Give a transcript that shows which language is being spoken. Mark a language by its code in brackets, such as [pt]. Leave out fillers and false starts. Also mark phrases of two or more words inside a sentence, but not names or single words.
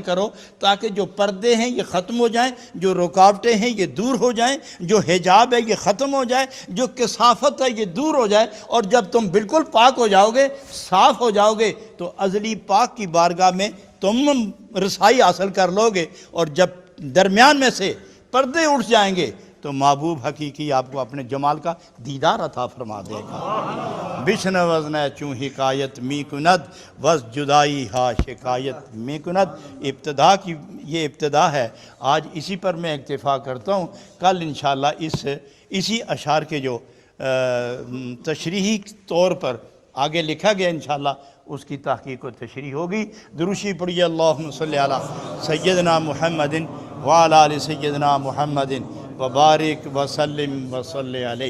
[ur] کرو، تاکہ جو پردے ہیں یہ ختم ہو جائیں، جو رکاوٹیں ہیں یہ دور ہو جائیں، جو حجاب ہے یہ ختم ہو جائے، جو کثافت ہے یہ دور ہو جائے، اور جب تم بالکل پاک ہو جاؤ گے، صاف ہو جاؤ گے، تو ازلی پاک کی بارگاہ میں تم رسائی حاصل کر لو گے، اور جب درمیان میں سے پردے اٹھ جائیں گے تو محبوب حقیقی آپ کو اپنے جمال کا دیدار عطا فرما دے گا۔ [fa] بشن وزن چوں حکایت می کند وز جدائی ہا شکایت می کند۔ [ur] ابتدا کی یہ ابتدا ہے، آج اسی پر میں اکتفا کرتا ہوں۔ کل انشاءاللہ اسی اشعار کے جو تشریحی طور پر آگے لکھا گیا انشاءاللہ اس کی تحقیق و تشریح ہوگی۔ دروشی پڑھیے [ar] اللہم صلی علی سیدنا محمد وعلی آل سیدنا محمد وبارک وسلم وصلی علیہ۔